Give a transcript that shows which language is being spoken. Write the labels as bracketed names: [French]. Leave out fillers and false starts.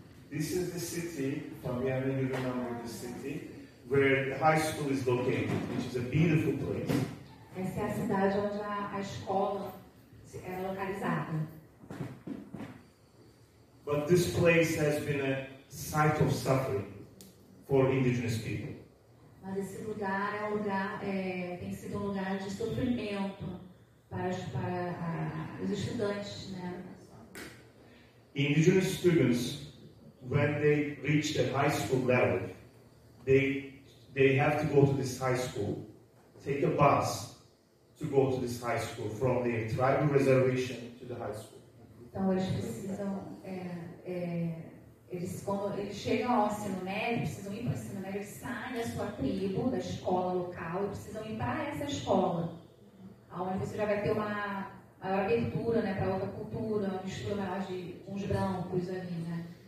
[English] This is the city, Fabiana, you remember the city, where the high school is located, which is a beautiful place. [Portuguese] Essa é a cidade onde a escola era localizada. [English] But this place has been a site of suffering for indigenous people. [Portuguese] Mas esse lugar tem sido um lugar de sofrimento para os estudantes, né? [English] Indigenous students, when they reach the high school level, they have to go to this high school, take a bus to go to this high school from their tribal reservation to the high school. [Portuguese] Então eles precisam, quando eles chegam ao ensino médio, precisam ir para o ensino médio, eles saem da sua tribo, da escola local, e precisam ir para essa escola, onde você já vai ter uma maior abertura, né, para outra cultura, uma mistura maior com os brancos ali, né?